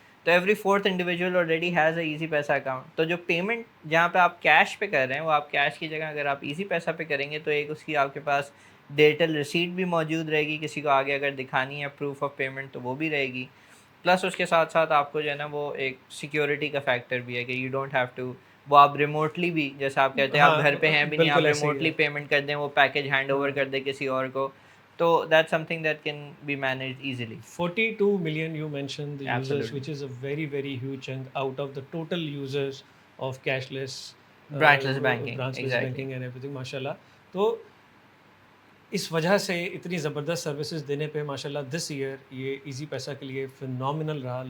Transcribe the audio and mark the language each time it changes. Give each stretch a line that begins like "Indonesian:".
Urdu: تو
English: Every fourth individual already has a Easypaisa account.
Urdu: تو جو پیمنٹ جہاں پہ آپ کیش پہ کر رہے ہیں وہ آپ کیش کی جگہ اگر آپ ایزی پیسہ پہ کریں گے تو ایک اس کی آپ کے پاس ڈیجیٹل ریسیٹ بھی موجود رہے گی, کسی کو آگے اگر دکھانی ہے پروف آف پیمنٹ تو وہ بھی رہے گی. پلس اس کے ساتھ ساتھ آپ کو جو ہے نا وہ ایک سیکیورٹی کا فیکٹر بھی ہے کہ
English: you don't have to,
Urdu: وہ آپ ریموٹلی بھی, جیسے آپ کہتے ہیں آپ گھر پہ ہیں بھی نہیں, آپ ریموٹلی پیمنٹ کر دیں, وہ پیکج ہینڈ اوور کر دیں کسی اور کو, تو
English: That something that can be managed easily. 42 million you mentioned the users, which is a very very huge chunk out of the total users of cashless branchless banking, branchless exactly. banking and everything, ماشاءاللہ.
Urdu: تو اس وجہ سے اتنی زبردست services دینے پہ ماشاءاللہ
English: دس ایئر
Urdu: یہ ایزی پیسہ کے لیے فنومینل رہا.